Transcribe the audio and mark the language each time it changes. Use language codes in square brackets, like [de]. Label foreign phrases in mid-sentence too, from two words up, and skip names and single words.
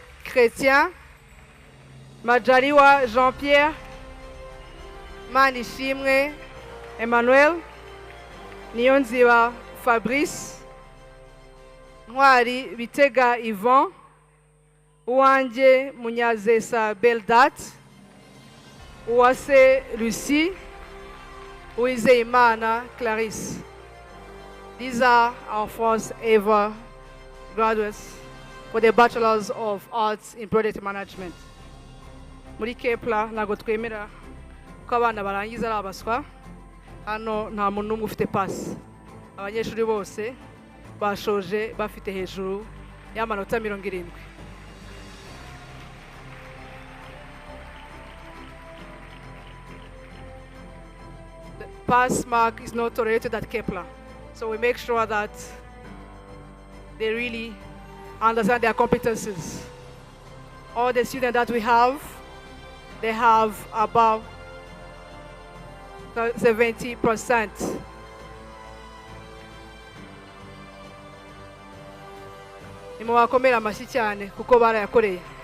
[en] Chrétien, Majaliwa Jean-Pierre, Manishimwe Emmanuel, Niyonziwa Fabrice, Mwari Bitega Yvon, Uwanje Munyazesa Beldat, Uwase Lucie, Uizeimana Clarisse. These are our first ever graduates for the Bachelors of Arts in Project Management. [rw] Muri Kepler ntago twemera ko abana barangiza ari abaswa. Hano nta muntu n'umwe ufite pasi. Abanyeshuri bose bashoje bafite hejuru y'amanota 70. [en] The pass mark is not tolerated at Kepler, so we make sure that they really understand their competencies. All the students that we have, they have about 70%. [rw] Nimuwakomera amashyi cyane kuko barayakoreye.